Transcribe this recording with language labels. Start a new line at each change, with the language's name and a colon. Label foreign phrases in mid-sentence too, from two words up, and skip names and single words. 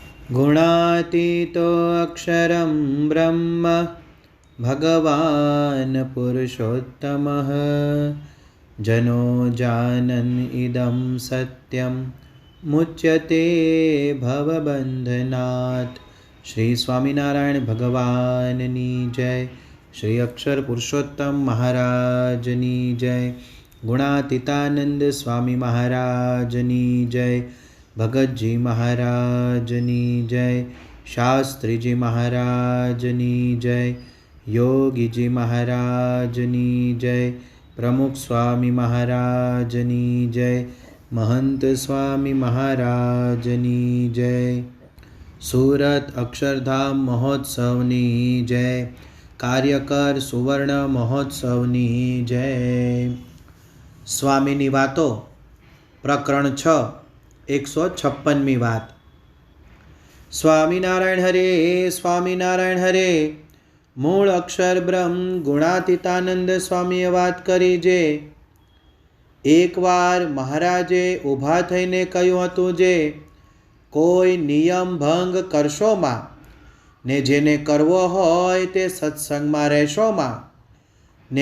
Sanskrit: गुणातीतो अक्षरं ब्रह्म भगवान् पुरुषोत्तमः जनो जानन् इदं सत्यं मुच्यते भवबन्धनात्।
Gujarati: શ્રી સ્વામિનારાયણ ભગવાનની જય। શ્રી અક્ષર પુરુષોત્તમ મહારાજની જય। ગુણાતીતાનંદ સ્વામી મહારાજની જય। ભગત જી મહારાજની જય। શાસ્ત્રી જી મહારાજની જય। યોગી જી મહારાજની જય। પ્રમુખ સ્વામી મહારાજની જય। મહંત સ્વામી મહારાજની જય। સૂરત અક્ષરધામ મહોત્સવની જય। કાર્યકર સુવર્ણ મહોત્સવની જય। સ્વામીની વાતો પ્રકરણ 6 156મી વાત। સ્વામિનારાયણ હરે સ્વામિનારાયણ હરે। મૂળ અક્ષર બ્રહ્મ ગુણાતીતાનંદ સ્વામીએ વાત કરી જે એકવાર મહારાજે ઊભા થઈને કહ્યું હતું જે કોઈ નિયમ ભંગ કરશોમાં ને જેને કરવો હોય તે સત્સંગમાં રહેશોમાં ને